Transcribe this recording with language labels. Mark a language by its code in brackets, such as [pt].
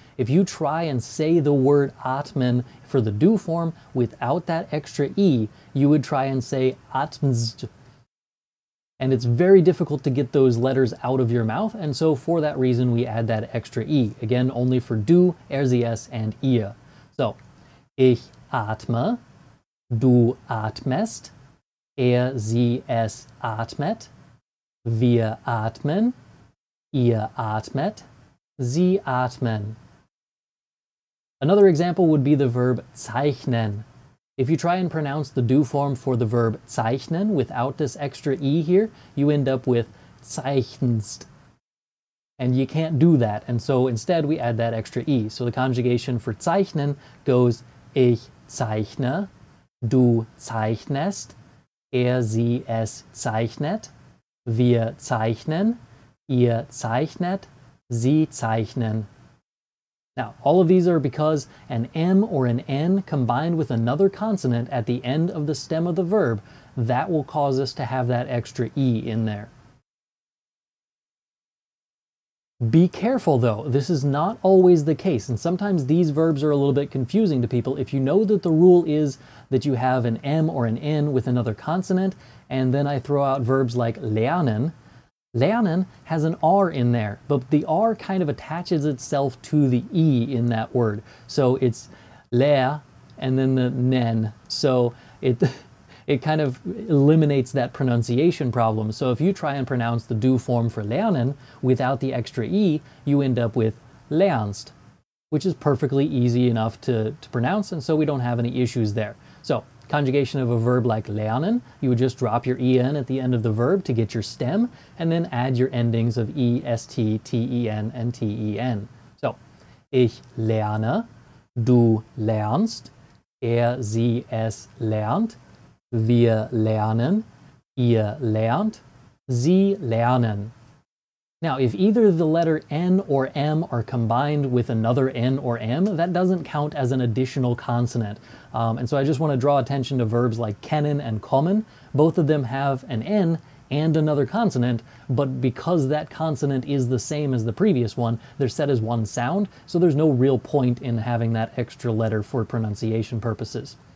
[en] If you try and say the word atmen for the do form without that extra E, you would try and say atmst. And it's very difficult to get those letters out of your mouth, and so for that reason we add that extra E. Again, only for du, sie, and ihr. [de] So, ich atme, du atmest, sie, es atmet, wir atmen, ihr atmet, sie atmen. [en] Another example would be the verb zeichnen. If you try and pronounce the do form for the verb zeichnen without this extra E here, you end up with zeichnst. And you can't do that, and so instead we add that extra E. So the conjugation for zeichnen goes [de] ich zeichne, du zeichnest, sie, es zeichnet, wir zeichnen, ihr zeichnet, sie zeichnen. [en] Now, all of these are because an M or an N combined with another consonant at the end of the stem of the verb, that will cause us to have that extra E in there. Be careful though, this is not always the case, and sometimes these verbs are a little bit confusing to people. If you know that the rule is that you have an M or an N with another consonant, and then I throw out verbs like lernen, lernen has an R in there, but the R kind of attaches itself to the E in that word. So it's lehr and then the nen. So it kind of eliminates that pronunciation problem. So if you try and pronounce the do form for lernen without the extra E, you end up with lernst, which is perfectly easy enough to pronounce, and so we don't have any issues there. So conjugation of a verb like lernen, you would just drop your en at the end of the verb to get your stem, and then add your endings of est, ten, and ten. [de] So, ich lerne, du lernst, sie, es lernt, wir lernen, ihr lernt, sie lernen. [en] Now, if either the letter N or M are combined with another N or M, that doesn't count as an additional consonant. And so I just want to draw attention to verbs like kennen and kommen. Both of them have an N and another consonant, but because that consonant is the same as the previous one, they're set as one sound, so there's no real point in having that extra letter for pronunciation purposes.